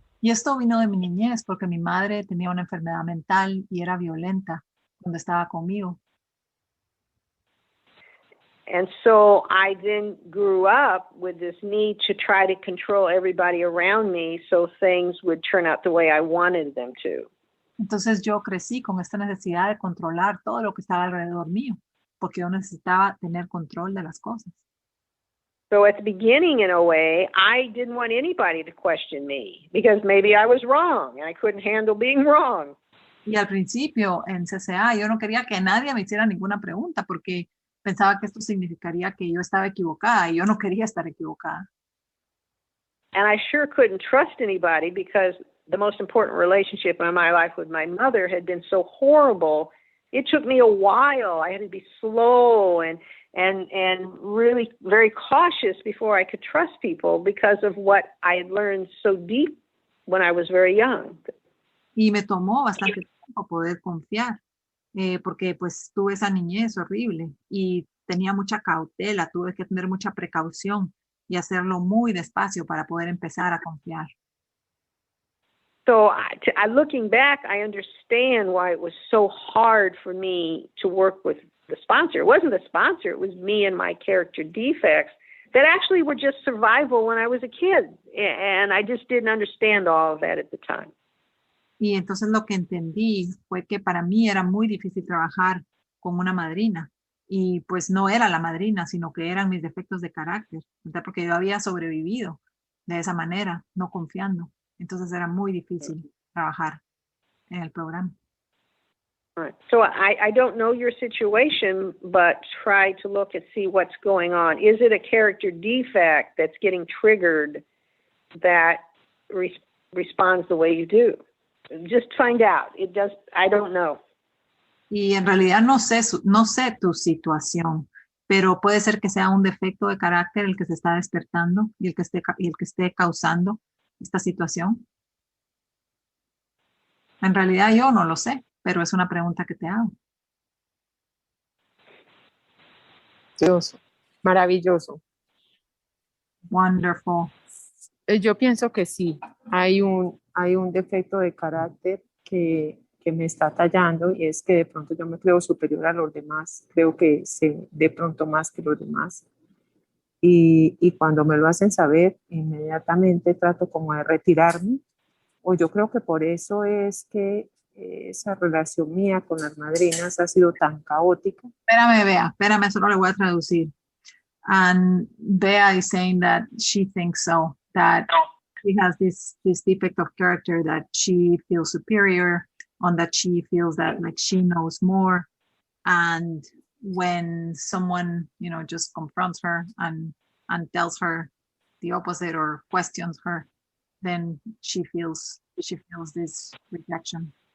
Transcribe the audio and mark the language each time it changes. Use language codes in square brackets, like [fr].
[es] Y esto vino de mi niñez porque mi madre tenía una enfermedad mental y era violenta cuando estaba conmigo. [en] And so I then grew up with this need to try to control everybody around me so things would turn out the way I wanted them to. [es] Entonces yo crecí con esta necesidad de controlar todo lo que estaba alrededor mío, porque yo necesitaba tener control de las cosas. [en] So at the beginning, in a way, I didn't want anybody to question me because maybe I was wrong and I couldn't handle being wrong. [es] Y al principio en CCA yo no quería que nadie me hiciera ninguna pregunta porque pensaba que esto significaría que yo estaba equivocada y yo no quería estar equivocada. [en] And I sure couldn't trust anybody because the most important relationship in my life with my mother had been so horrible. It took me a while. I had to be slow and really very cautious before I could trust people because of what I had learned so deep when I was very young. [es] Y me tomó bastante tiempo poder confiar, porque pues tuve esa niñez horrible y tenía mucha cautela, tuve que tener mucha precaución y hacerlo muy despacio para poder empezar a confiar. [en] So looking back, I understand why it was so hard for me to work with the sponsor. It wasn't the sponsor, it was me and my character defects that actually were just survival when I was a kid. And I just didn't understand all of that at the time. [es] Y entonces lo que entendí fue que para mí era muy difícil trabajar con una madrina. Y pues no era la madrina, sino que eran mis defectos de carácter, ¿verdad? Porque yo había sobrevivido de esa manera, no confiando. Entonces era muy difícil trabajar en el programa. [en] Right. So I don't know your situation, but try to look and see what's going on. Is it a character defect that's getting triggered that responds the way you do? Just find out. I don't know. [es] Y en realidad no sé tu situación, pero puede ser que sea un defecto de carácter el que se está despertando y el que esté causando esta situación. En realidad yo no lo sé, pero es una pregunta que te hago. Maravilloso. [en] Wonderful. [es] Yo pienso que sí, hay un defecto de carácter que me está tallando y es que de pronto yo me creo superior a los demás, creo que sé de pronto más que los demás y cuando me lo hacen saber, inmediatamente trato como de retirarme o yo creo que por eso es que esa relación mía con las madrinas ha sido tan caótica. Espérame, Bea, espérame, solo le voy a traducir. [en] And Bea is saying that she thinks so, that she has this defect of character, that she feels superior, on that she feels that like she knows more. And when someone, just confronts her and tells her the opposite or questions her, then she feels this rejection.